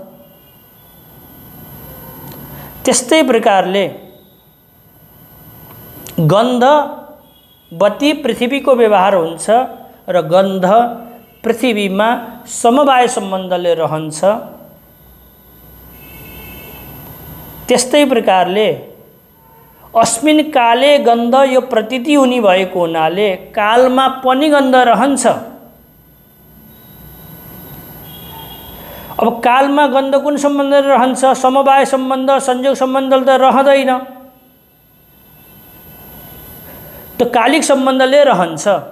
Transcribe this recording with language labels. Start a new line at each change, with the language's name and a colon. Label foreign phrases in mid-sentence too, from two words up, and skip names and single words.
Nepali: त्यस्तै प्रकारले गन्धवती पृथ्वीको व्यवहार हुन्छ र गन्ध पृथ्वीमा समवाय सम्बन्धले रहन्छ। त्यस्तै प्रकारले
Sanskrit: अस्मिन् काले
Nepali: गन्ध यो प्रतीति हुने भएको हुनाले कालमा पनि गन्ध रहन्छ। अब कालमा गन्ध कुन सम्बन्ध रहन्छ? समवाय सम्बन्ध, संयोग सम्बन्ध त रहँदैन, त्यो कालिक सम्बन्धले रहन्छ।